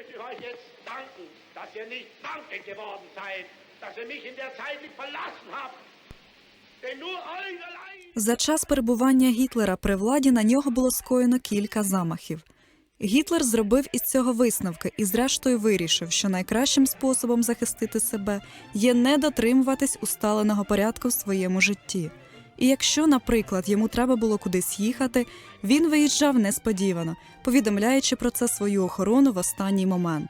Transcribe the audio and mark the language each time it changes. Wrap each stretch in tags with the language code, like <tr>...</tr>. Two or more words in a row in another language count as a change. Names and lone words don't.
<de>euch jetzt danken, dass ihr nicht wankend geworden seid, dass ihr mich in der Zeit nicht verlassen habt. Denn nur euch allein...</de> <uk>За час перебування Гітлера при владі на нього було скоєно кілька замахів. Гітлер зробив із цього висновки і зрештою вирішив, що найкращим способом захистити себе є не дотримуватись усталеного порядку в своєму житті. І якщо, наприклад, йому треба було кудись їхати, він виїжджав несподівано, повідомляючи про це свою охорону в останній момент.</uk>